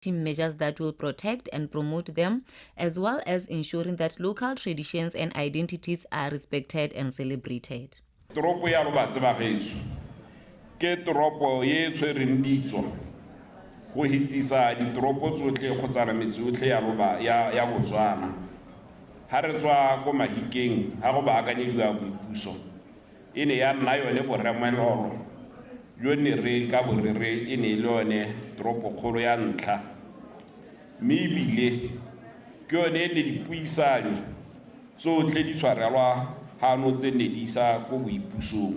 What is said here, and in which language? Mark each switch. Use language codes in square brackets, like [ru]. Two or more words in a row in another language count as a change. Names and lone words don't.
[en] lasting measures that will protect and promote them, as well as ensuring that local traditions and identities are respected and celebrated. [tn] Toropo ya Lobatse ba gaetsho ke toropo ye tshwereng ditso go hitisa ditoropo tsotlhe kgotsa metse yotlhe ya Botswana. Ha re tswa go Mahikeng ha go baakanyediwa boipuso e ne ya nna yone boremelolo yo ne re ka borere e ne le yone toropo kgolo ya ntlha mme ebile ke yone ne dipuisano tsotlhe di tshwarelwa hano tse ne di isa go boipusong.